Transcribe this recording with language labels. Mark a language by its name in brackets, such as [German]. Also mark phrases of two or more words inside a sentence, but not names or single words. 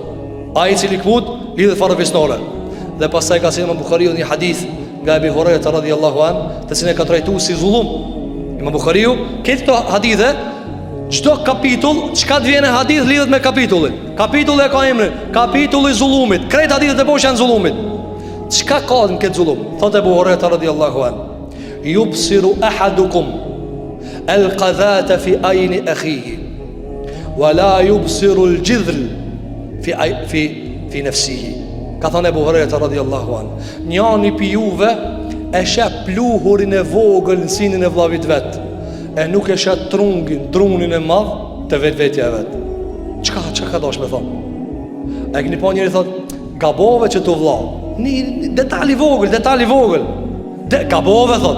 [Albanian] A i cili këput lidhet fare fisnore. Dhe pastaj ka sinë Imam Bukhariu një hadith nga Ebi Hurajra [Arabic] رضي الله عنه, [Albanian] të cilin e ka trajtu si zullum. Imam Bukhariu, këtë këto hadithe, çdo kapitull, çka të vjen e hadith lidhet me kapitullin. Kapitulli e ka emrin kapitulli i zullumit. Krejt hadithet e poshtë janë zullumit. Çka ka në këtë zullum? Thotë Ebu Hurajra [Arabic] رضي الله عنه يبصر أحدكم القذاة في عين أخيه ولا يبصر الجذل في نفسه. [Albanian] Ka thënë Ebu Hurajra [Arabic] رضي الله عنه, [Albanian] njani pi juve e sheh pluhurin e vogël në sinin e vllavit vet, e nuk e shet drunin e madh të vetvetja e vet. Çka ka dosh me thonë? E këni po njëri thot, gabove që të vlla, një detali vogël, gabove thot.